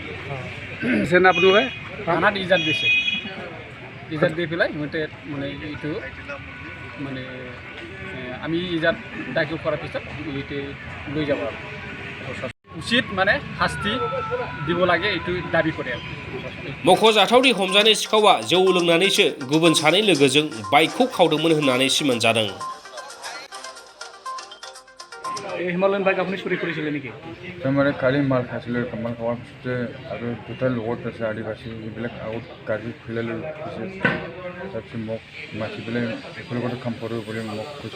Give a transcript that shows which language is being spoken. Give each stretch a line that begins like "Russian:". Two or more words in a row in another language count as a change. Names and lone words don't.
Assamese: চেন আপোনালোকে থানাত ইজাত দিছে। ইজাত দি পেলাই সিহঁতে মানে এইটো মানে আমি ইজাত দাখিল কৰাৰ পিছত এইটো লৈ যাব আৰু উচিত মানে শাস্তি দিব লাগে এইটো দাবী কৰে আৰু।
Bodo: मख'जाथावदि हमजानाय सिखावा जौ लोंनानैसो गुबुन सानै लोगोजों बाइकखौ खावदोंमोन होननानै सिमान जादों।
Assamese: হিমালয়ান বাইক আপুনি চুৰি কৰিছিলে নেকি? মানে কালি মাল খাইছিলোঁ, মাল খোৱাৰ পিছতে আৰু দুটা লগত আছে আদিবাসী, এইবিলাক আগত গাড়ী খুলাই লৈ গৈছে। তাৰপিছত মোক মাতি পেলাই একেলগতে কাম কৰোঁ বুলি মোক কৈছে।